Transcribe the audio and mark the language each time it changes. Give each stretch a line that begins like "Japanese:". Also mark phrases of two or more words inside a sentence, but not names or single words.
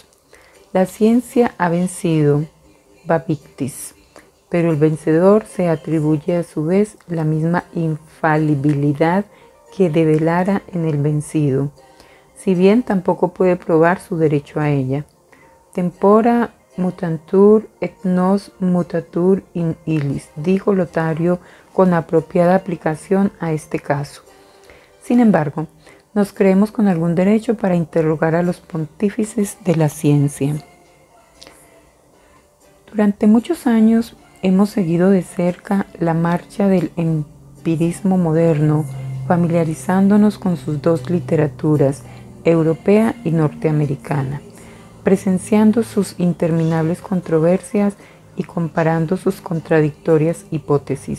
Spanish: La ciencia ha vencido, Babictis, pero el vencedor se atribuye a su vez la misma infalibilidad que develara en el vencido, si bien tampoco puede probar su derecho a ella.
Latin: Tempora mutantur et nos mutatur in illis,
Spanish: dijo Lotario con apropiada aplicación a este caso. Sin embargo, nos creemos con algún derecho para interrogar a los pontífices de la ciencia. Durante muchos años hemos seguido de cerca la marcha del empirismo moderno, familiarizándonos con sus dos literaturas, europea y norteamericana, presenciando sus interminables controversias y comparando sus contradictorias hipótesis.